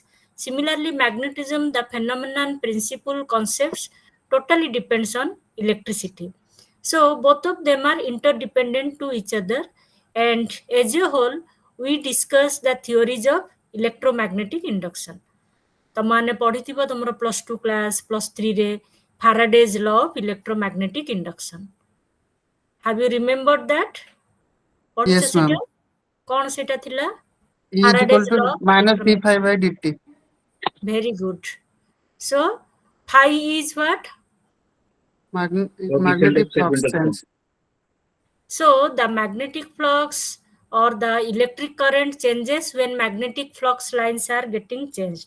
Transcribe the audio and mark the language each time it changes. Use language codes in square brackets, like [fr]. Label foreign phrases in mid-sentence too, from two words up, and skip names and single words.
[en] Similarly, magnetism, the phenomenon, principle, concepts totally depends on electricity. So both of them are interdependent to each other, and as a whole, we discuss the theories of electromagnetic induction. [or] ତମମାନେ ପଢିଥିବ ତମର +2 କ୍ଲାସ୍ +3 ରେ [en] Faraday's law of electromagnetic induction. Have you remembered that? [or] ପଢିଛ [en] Yes, [or] ସେଟା? [en] ma'am. [or] କଣ ସେଟା ଥିଲା? [en] E is equal Faraday's to law of minus d electromagnetic. phi by dt. Very good. So phi is what? Magnetic flux change. So the magnetic flux or the electric current changes when magnetic flux lines are getting changed.